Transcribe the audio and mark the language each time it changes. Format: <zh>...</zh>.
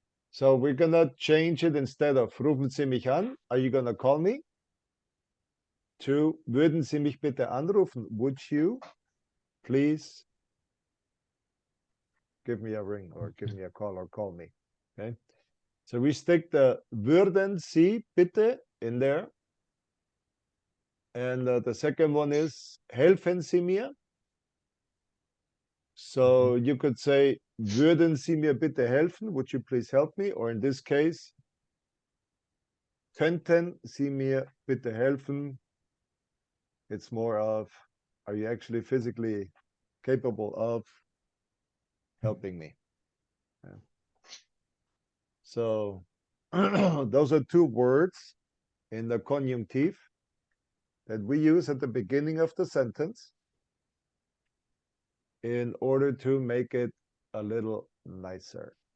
<en>So we're gonna change it instead of</en> <de>rufen Sie mich an.</de> <en>Are you gonna call me? To</en> <de>würden Sie mich bitte anrufen?</de> <en>Would you please give me a ring or give me a call or call me. Okay. So we stick the</en> <de>würden Sie bitte</de> <en>in there. And the second one is</en> <de>helfen Sie mir.</de> <en>So you could say,</en> <de>würden Sie mir bitte helfen?</de> <en>Would you please help me? Or in this case,</en> <de>könnten Sie mir bitte helfen?</de> <en>It's more of, are you actually physically capable of helping me? Yeah. So those are two words in the konjunktiv that we use at the beginning of the sentence in order to make it a little nicer.</en>